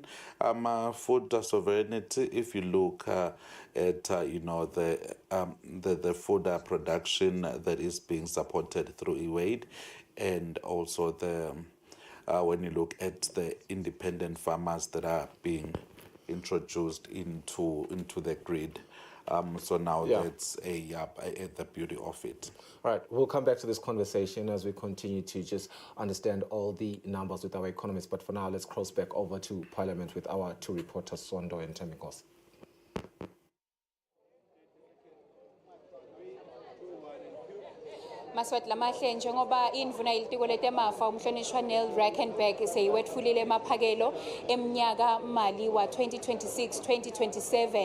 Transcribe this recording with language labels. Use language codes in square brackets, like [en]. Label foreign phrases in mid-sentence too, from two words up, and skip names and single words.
[en] Food sovereignty, if you look at, the food production that is being supported through eWaid, and also the when you look at the independent farmers that are being introduced into the grid. So now that's the beauty of it. All right, we'll come back to this conversation as we continue to just understand all the numbers with our economists. But for now, let's cross back over to Parliament with our 2 reporters, Sondo and Temikos. [ss] Maswati lamahle njengoba indvuna ilitiko letemafa umhlonishwa Neil Rackenberg seyiwetfulile emaphakelo emnyaka mali wa 2026-2027.